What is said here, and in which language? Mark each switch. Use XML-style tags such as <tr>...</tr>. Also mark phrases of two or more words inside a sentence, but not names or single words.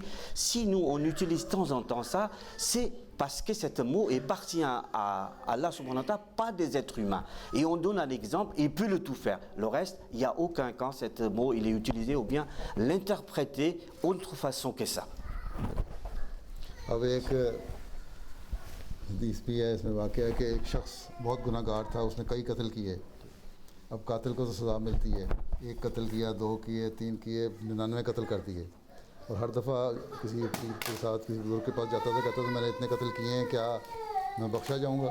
<fr>Si nous, on utilise de temps en temps ça, c'est parce que ce mot appartient à Allah</fr> <ar>سبحانه وتعالى,</ar> <fr>pas des êtres humains. Et on donne un exemple, il peut le tout faire. Le reste, il n'y a aucun cas, ce mot, il est utilisé ou bien l'interpréter autre façon que ça.</fr> <ur>اب ایک حدیث بھی ہے، اس میں واقعہ ہے کہ ایک شخص بہت گناہگار تھا، اس نے کئی قتل کیے. اب قاتل کو تو سزا ملتی ہے، ایک قتل کیا، 2 کیے، 3 کیے، 99 قتل کر دیے. اور ہر دفعہ کسی کے ساتھ کسی بزرگ کے پاس جاتا تھا، کہتا تھا میں نے اتنے قتل کیے ہیں، کیا میں بخشا جاؤں گا?</ur>